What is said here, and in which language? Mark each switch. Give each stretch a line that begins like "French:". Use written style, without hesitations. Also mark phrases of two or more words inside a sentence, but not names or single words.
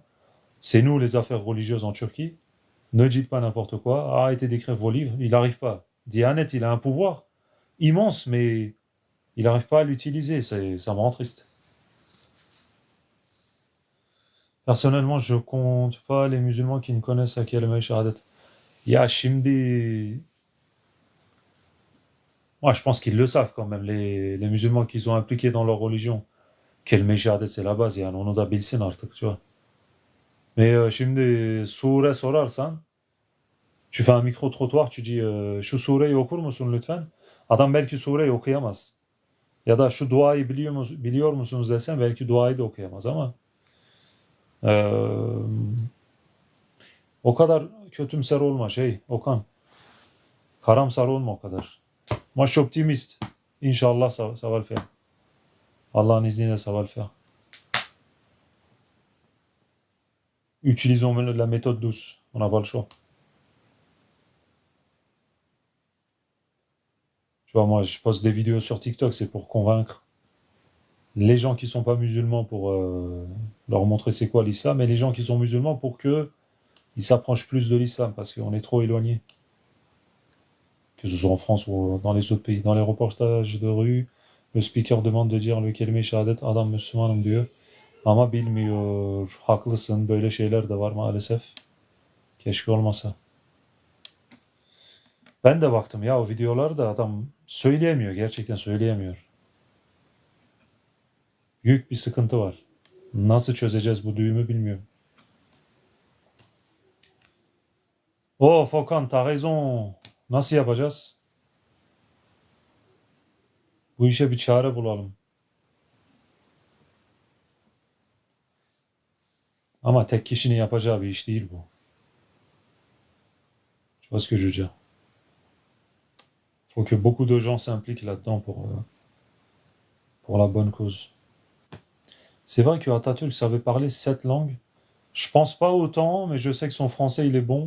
French: C'est nous les affaires religieuses en Turquie. Ne dites pas n'importe quoi. Arrêtez d'écrire vos livres. Il n'arrive pas. Diyanet, il a un pouvoir immense, mais il n'arrive pas à l'utiliser. Ça me rend triste. Personnellement, je compte pas les musulmans qui ne connaissent à
Turkish: kelime shahadat. Ya şimdi,
French: moi je pense qu'ils le savent quand même, les musulmans qu'ils ont impliqués dans leur religion.
Turkish: Kelime shahadat
French: c'est la base
Turkish: yani onu da bilsin artık
French: tu vois.
Turkish: Mais şimdi sure sorarsan,
French: tu fais un micro-trottoir, tu dis
Turkish: şu sureyi okur musun lütfen? Adam belki sureyi okuyamaz. Ya da şu duayı biliyor musunuz desen belki duayı da okuyamaz ama eee, o kadar kötümser olma Okan. Karamsar olma o kadar.
French: Moi je suis optimiste. Inch'Allah ça va le faire.
Turkish: Allah'ın izniyle
French: ça va le faire. Utilisons la méthode douce. On n'a pas le choix. Tu vois, moi je poste des vidéos sur TikTok, c'est pour convaincre les gens qui sont pas musulmans pour leur montrer c'est quoi l'islam, et les gens qui sont musulmans pour que ils s'approchent plus de l'islam, parce qu'on est trop éloignés, que ce soit en France ou dans les autres pays. Dans les reportages de rue, le speaker demande de dire le
Turkish: kelime şehadet adam Müslümanım diyor. Ama bilmiyor. Haklısın. Böyle şeyler de var maalesef. Keşke olmasa. Ben de baktım ya o videolarda adam söyleyemiyor. Gerçekten söyleyemiyor. Büyük bir sıkıntı var. Nasıl çözeceğiz bu düğümü bilmiyorum.
French: Oh Fokan t'as raison.
Turkish: Nasıl yapacağız? Bu işe bir çare bulalım. Ama tek kişinin yapacağı bir iş değil bu.
French: Tu vois ce que je veux dire? Faut que beaucoup de gens s'impliquent là-dedans pour la bonne cause. C'est vrai que Atatürk savait parler 7 langues. Je pense pas autant, mais je sais que son français il est bon.